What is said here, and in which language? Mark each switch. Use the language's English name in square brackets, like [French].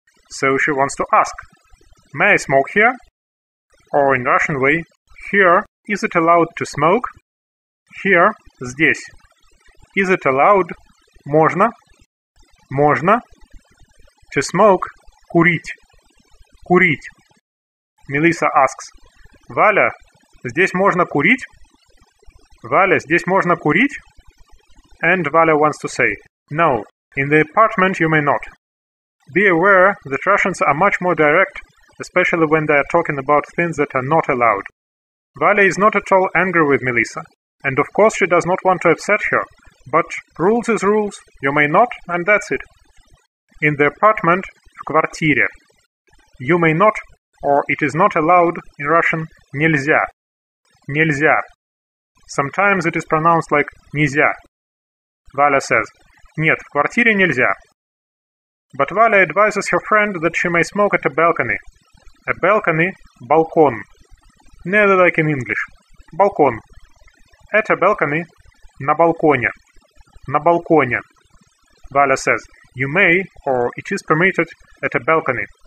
[English] So she wants to ask, "May I smoke here?" Or in Russian way, "Here, is it allowed to smoke?" Here, [Russian] здесь. [English] Is it allowed? [Russian] Можно. Можно. [English] To smoke, [Russian] курить. Курить. [English] Melissa asks, [Russian] "Валя, здесь можно курить?" Валя, здесь можно курить? [English] And Valya wants to say, "No, in the apartment you may not." Be aware that Russians are much more direct, especially when they are talking about things that are not allowed. Valya is not at all angry with Melissa. And of course she does not want to upset her, but rules is rules, you may not, and that's it. In the apartment, [Russian] в квартире. [English] You may not, or it is not allowed, in Russian, [Russian] нельзя. Нельзя. [English] Sometimes it is pronounced like [Russian] нельзя. [English] Valya says, [Russian] "Нет, в квартире нельзя." [English] But Valya advises her friend that she may smoke at a balcony. A balcony, [Russian] балкон. [English] Nearly like in English. [Russian] Балкон. [English] At a balcony, [Russian] на балконе. На балконе. [English] Valya says, "You may, or it is permitted, at a balcony."